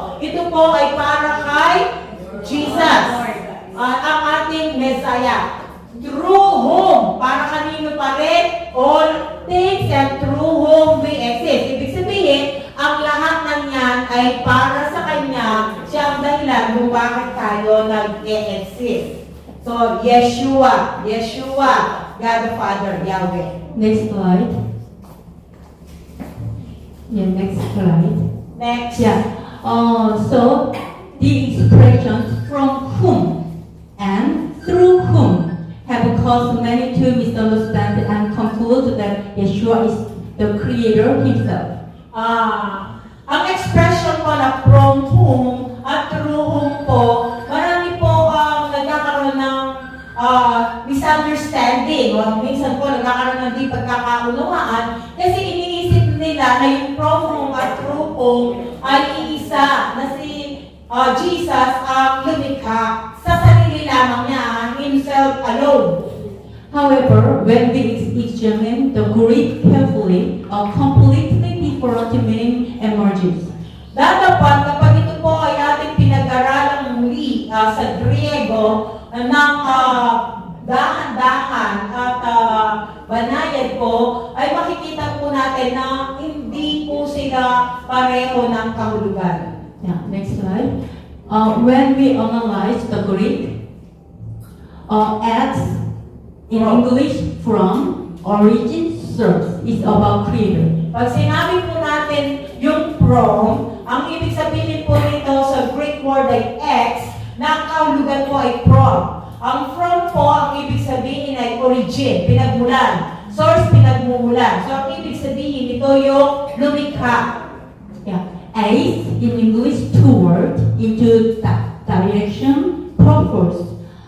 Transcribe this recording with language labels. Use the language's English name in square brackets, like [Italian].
[Filipino] Ito po ay para kay Jesus, ang ating Messiah. [English] Through whom? [Filipino] Para kanino pa rin? [English] All things, and through whom we exist. [Filipino] Ibig sabihin, ang lahat ng yan ay para sa Kanya, siya ang dahilan kung bakit tayo nag-exist. [English] So, Yeshua, God the Father, Yahweh. Next slide. Next slide. Next. So, the expressions from whom and through whom have caused many to misunderstand and conclude that Yeshua is the Creator Himself. [Filipino] Ang expression po na [English] from whom [Filipino] at [English] through whom [Filipino] po, marami po ang nagkakaroon ng misunderstanding o minsan po nagkakaroon ng di pagkakaunawaan kasi iniisip nila na yung from whom at through whom ay iisa na si Jesus ang lumikha sa sarili lamang niya, [English] himself alone. However, when we examine the Greek carefully, a completely different meaning emerges. [Filipino] Dadapat kapag ito po ay ating pinag-aralan muli sa Griego ng dahan-dahan at banayad po, ay makikita po natin na hindi po sila pareho ng kahulugan. [English] Next slide. When we analyze the Greek, as in English, from, origin, source, is about creator. [Filipino] Pag sinabi po natin yung from, ang ibig sabihin po nito sa Greek word ay ex, na ang kahulugan po ay from. Ang from po, ang ibig sabihin ay origin, pinagmulan. Source, pinagmumulan. So, ang ibig sabihin ito yung lumikha. [English] As, in English, toward, into direction, purpose.